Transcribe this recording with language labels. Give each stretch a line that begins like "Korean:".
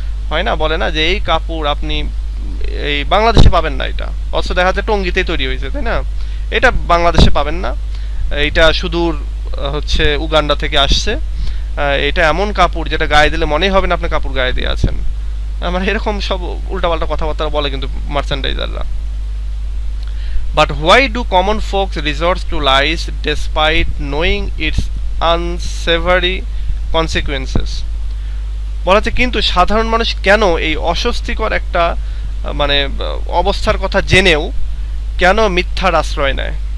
Bangla: হয় না, বলে না যে এই কাপড় আপনি এই বাংলাদেশে পাবেন না, এটা অথচ দেখা যাচ্ছে টঙ্গিতেই তৈরি হয়েছে, তাই না? এটা বাংলাদেশে পাবেন না, এইটা সুদূর হচ্ছে উগান্ডা থেকে আসছে, এটা এমন কাপড় যেটা গায়ে দিলে মনেই হবে না আপনি কাপড় গায়ে দিয়ে আছেন। মানে এরকম সব উল্টাপাল্টা কথাবার্তা বলে কিন্তু মার্চেন্ডাইজাররা।
English: But why do common folks resort to lies despite knowing its unsavory consequences?
Bangla: বলা হচ্ছে কিন্তু সাধারণ মানুষ কেন এই অস্বস্তিকর একটা মানে অবস্থার কথা জেনেও কেন মিথ্যার আশ্রয় নেয়?